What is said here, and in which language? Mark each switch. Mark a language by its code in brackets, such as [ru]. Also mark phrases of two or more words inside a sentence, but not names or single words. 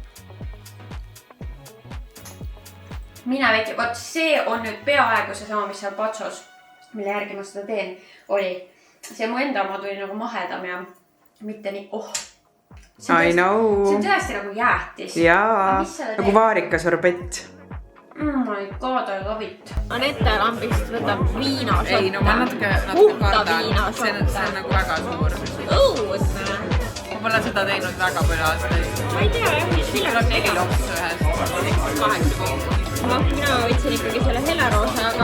[et] Mine väike, vaat see on nüüd peaaegu see sama, mis seal patsos, mille järgi ma seda teen, oli. See mu enda oma tuli nagu mahedam ja mitte nii, [en] I know. [et] See on tõesti nagu jäätis. Jaa, nagu vaarikasorbett. [en] Oh my god, I love it. [et] Anette lambist võtab viinašotte. Ei, no ma natuke kardan. See on nagu väga suur. Õudne. Ma pole seda teinud väga palju aastaid. Ma ei tea, jah, mis Mul on 4 loksu ühest. 8 kokku. No, mina võtsin ikkagi selle heleroosa, aga...